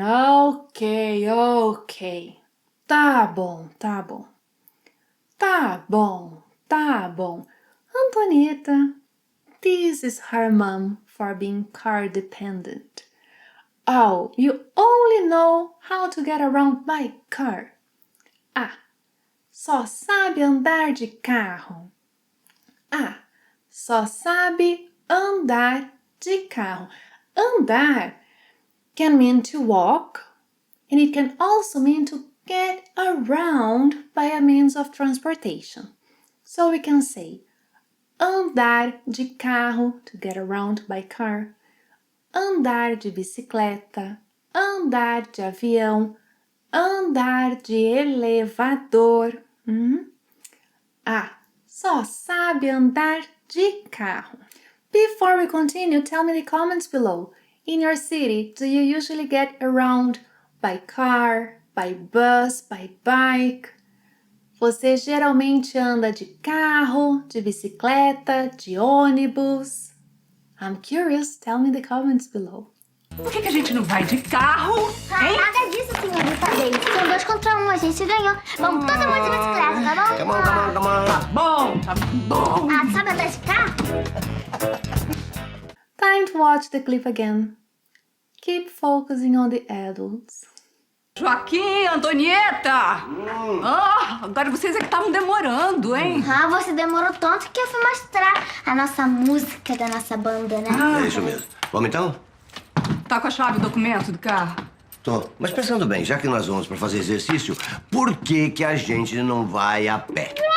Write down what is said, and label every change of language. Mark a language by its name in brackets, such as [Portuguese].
[English] Okay, okay. [Portuguese] Tá bom, tá bom. Tá bom, tá bom. [English] Antonieta, this is her mom for being car dependent. Oh, you only know how to get around by car. [Portuguese] Ah, só sabe andar de carro. Ah, só sabe andar de carro. [English] Andar can mean to walk, and it can also mean to get around by a means of transportation. So we can say [Portuguese] andar de carro, [English] to get around by car, [Portuguese] andar de bicicleta, andar de avião, andar de elevador. Ah, só sabe andar de carro. [English] Before we continue, tell me in the comments below. In your city, do you usually get around by car, by bus, by bike? [Portuguese] Você geralmente anda de carro, de bicicleta, de ônibus? [English] I'm curious, tell me in the comments below. [Portuguese] Por que a gente não vai de carro? Nada disso, senhorita Daisy. São 2 contra 1, a gente ganhou. Vamos todo mundo de bicicleta, tá bom? [English] Come on, come on, come on. [Portuguese] Tá bom. Ah, sabe andar de carro? [English] Time to watch the clip again. Keep focusing on the adults. [Portuguese] Joaquim, Antonieta! Agora vocês é que estavam demorando, hein? Ah, você demorou tanto que eu fui mostrar a nossa música da nossa banda, né? É isso mesmo. Vamos então? Tá com a chave do documento do carro? Tô. Mas pensando bem, já que nós vamos para fazer exercício, por que que a gente não vai a pé?